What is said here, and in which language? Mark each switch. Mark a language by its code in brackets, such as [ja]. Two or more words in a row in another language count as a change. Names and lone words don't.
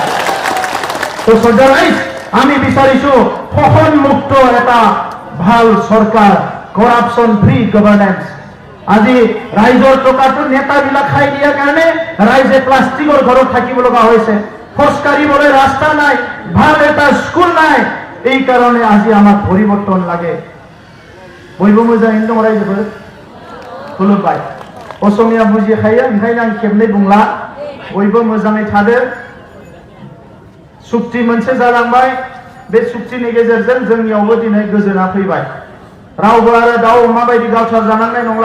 [as] তো শ্ৰদ্ধা ৰাইজ, আমি বিচাৰিছো শোষণমুক্ত এটা ভাল চৰকাৰ, [en] corruption free governance. [as] আজি ৰাইজৰ টকাটো নেতাবিলাক খাই দিয়াৰ কাৰণে ৰাইজে প্লাষ্টিকৰ ঘৰত থাকিব লগা হৈছে, খোজ কাঢ়িবলৈ ৰাস্তা নাই, ভাল এটা স্কুল নাই। এই কারণে আজি আমার পরিবর্তন লাগে। [brx] बयबो मोजां दं रायजोफोर खुलुमबाय। असमिया बुजिखायो, ओंखायनो आं खेबनै बुंला। बयबो मोजाङै थादो। सुक्ति मोनसे जालांबाय, बे सुक्तिनि गेजेरजों जोंनियावबो दिनै गोजोना फैबाय। रावबो आरो दाउ अमा बायदि गावथार जानांनाय नंला।